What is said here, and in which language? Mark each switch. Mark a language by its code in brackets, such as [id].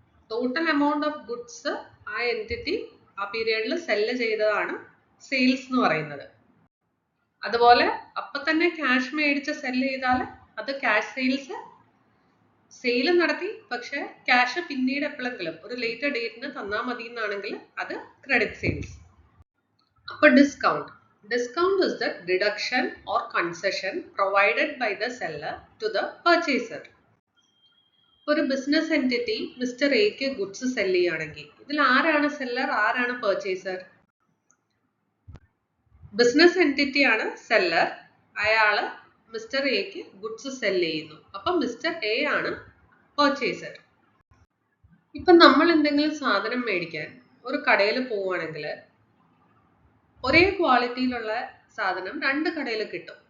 [ml] Total amount of goods ആ entity ആ പീരിയഡിൽ cell ചെയ്തതാണ് സെയിൽസ് എന്ന് പറയുന്നത്. അതുപോലെ അപ്പം തന്നെ ക്യാഷ് മേടിച്ച് സെല്ല് ചെയ്താൽ അത് ക്യാഷ് സെയിൽസ്. സെയിൽ നടത്തി പക്ഷെ ക്യാഷ് പിന്നീട് എപ്പോഴെങ്കിലും ഒരു ലേറ്റർ ഡേറ്റിന് തന്നാൽ മതി എന്നാണെങ്കിൽ അത് ക്രെഡിറ്റ് സെയിൽസ്. അപ്പോൾ [en] Discount is the deduction or concession provided by the seller to the purchaser. [ml] ഒരു ബിസിനസ് എൻറ്റിറ്റി മിസ്റ്റർ എക്ക് ഗുഡ്സ് സെല്ല് ചെയ്യുകയാണെങ്കിൽ ഇതിൽ ആരാണ് സെല്ലർ, ആരാണ് പർച്ചേസർ? ബിസിനസ് എൻറ്റിറ്റി ആണ് സെല്ലർ. അയാള് മിസ്റ്റർ എക്ക് ഗുഡ്സ് സെല്ല് ചെയ്യുന്നു. അപ്പം മിസ്റ്റർ എ ആണ് പർച്ചേസർ. ഇപ്പം നമ്മൾ എന്തെങ്കിലും സാധനം മേടിക്കാൻ ഒരു കടയിൽ പോവുകയാണെങ്കിൽ ഒരേ ക്വാളിറ്റിയിലുള്ള സാധനം രണ്ട് കടയിൽ കിട്ടും.